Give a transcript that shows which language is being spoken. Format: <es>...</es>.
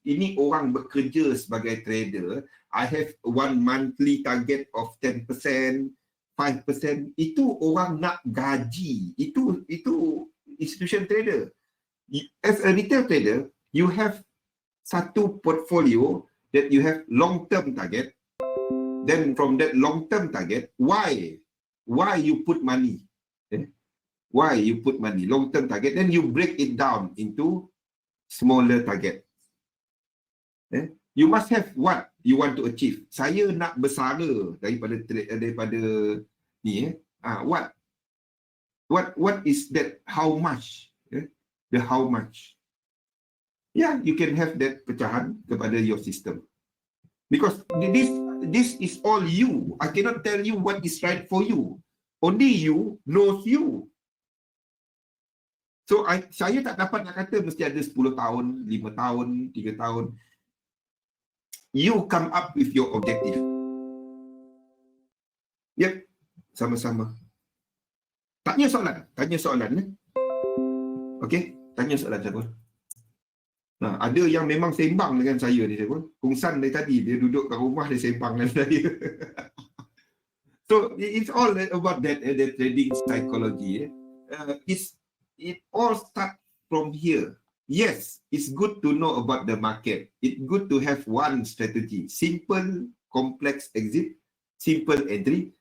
<ms>Ini orang bekerja sebagai trader.</ms> <en>I have one monthly target of 10%, 5%.</en> <ms>Itu orang nak gaji. Itu institution trader.</ms> <en>As a retail trader, you have satu portfolio that you have long-term target. Then from that long-term target, why you put money? Why you put money? Long-term target. Then you break it down into smaller target. You must have what you want to achieve.</en> <ms>Saya nak bersara daripada ni.</ms> <en>What is that? How much? The how much. You can have that</en> <ms>pecahan kepada</ms> <en>your system. Because this is all you. I cannot tell you what is right for you. Only you knows you.</en> <ms>So, saya tak dapat nak kata mesti ada 10 tahun, 5 tahun, 3 tahun.</ms> <en>You come up with your objective.</en> <ms>Yep, sama-sama. Tanya soalan. Okay, tanya soalan saya pun. Ada yang memang sembang dengan saya ni, saya pun. Kungsan dari tadi, dia duduk kat rumah, dia sembang dengan saya.</ms> <en>So, it's all about that, the trading psychology. It all starts from here. Yes, it's good to know about the market. It's good to have one strategy. Simple, complex exit, simple entry.</en>